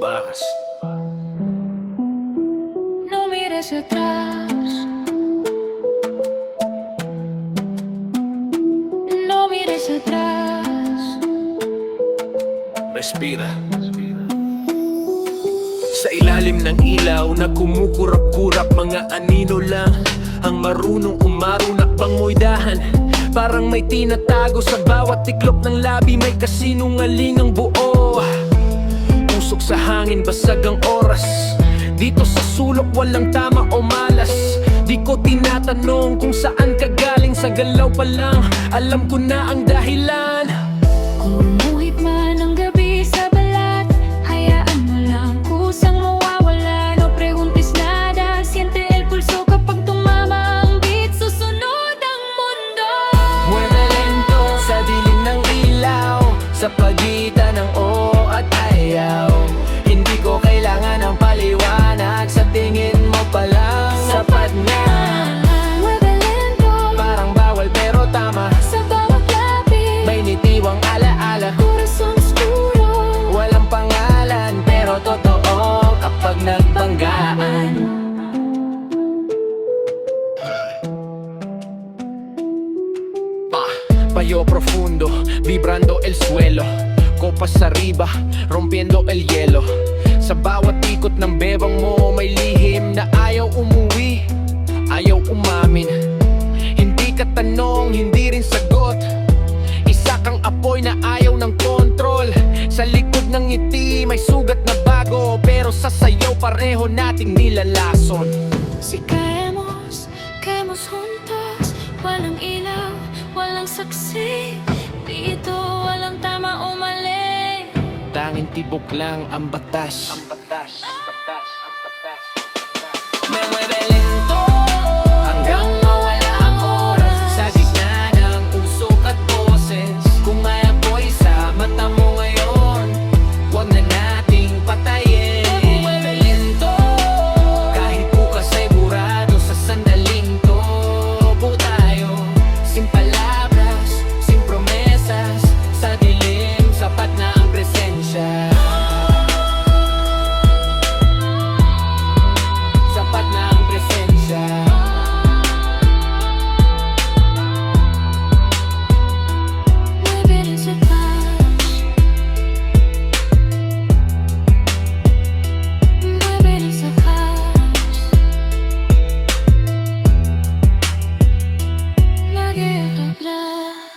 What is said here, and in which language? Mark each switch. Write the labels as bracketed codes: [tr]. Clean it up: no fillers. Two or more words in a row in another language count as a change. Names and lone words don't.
[es] paz. No mires atrás, no mires atrás. Respira. [tl] Sa ilalim ng ilaw na kumukurap-kurap, mga anino lang ang marunong umarunak pang moydahan. Parang may tinatago sa bawat tiklop ng labi, may kasinungalingang buo. Usok sa hangin, basag ang oras. Dito sa sulok walang tama o malas. Di ko tinatanong kung saan ka galing, sa galaw pa lang alam ko na ang dahilan. Kumuhit man ang gabi sa balat, hayaan mo lang kusang mawawala. [es] No preguntes nada, siente el pulso [tl] kapag tumama ang beat, susunod ang mundo. [es] Mueve lento [tl] sa dilim ng ilaw, sa pagitan ng oo at ayaw. Hindi ko kailangan ng paliwanag, sa tingin mo pa lang sapat na. [es] Mueve lento, [tl] Parang bawal pero tama, sa bawat labi, may nitiwang alaala. [es] corazón oscuro. [tl] Walang pangalan pero totoo kapag nagbanggaan. [es] Payo profundo, vibrando el suelo. Copas arriba, rompiendo el hielo. [tl] Sa bawat ikot ng bebang mo, may lihim na ayaw umuwi, ayaw umamin. Hindi ka tanong, hindi rin sagot. Isa kang apoy na ayaw ng kontrol. Sa likod ng ngiti, may sugat na bago, pero sa sayaw pareho nating nilalason. [es] Si caemos juntos. [tl] Walang ilaw, walang saksi. Dito walang tama o mali. Tanging tibok lang ang batas. [es] Me mueve lento [tl] hanggang mawala ang oras. Sa gitna ng usok at boses, kung may apoy sa mata mo ngayon, huwag na nating patayin. [es] Me mueve lento [tl] kahit bukas ay burado, sa sandaling to buo tayo. [es] Sin palabras, sin promesas, [tl] sa dilim sapat na ang presensya. Sapat na ang presensya. [es] Mueve esa paz. Mueve esa paz. La guerra atrás.